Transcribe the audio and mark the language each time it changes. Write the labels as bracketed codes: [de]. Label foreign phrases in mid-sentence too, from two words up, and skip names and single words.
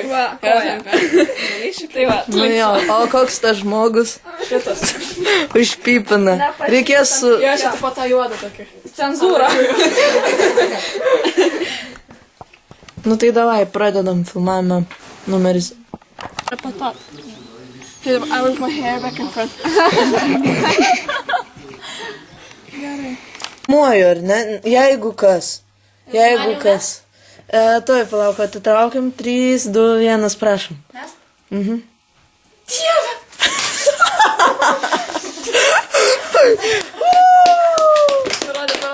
[lt] Va, gėlyčių, tai va. Nu jo, o koks tas žmogus? Šitas. Užpypina. Reikės su... Jo, čia taip pat tą juodą tokį. Cenzūra. Nu tai davai, pradedam filmavimą numeris. [en] I with my hair back in front. [lt] Muoju, ar ne? Jeigu kas. Tuoj palauk, atitraukiam. 3, 2, 1, prašom. Mes? Dieve! Parodė.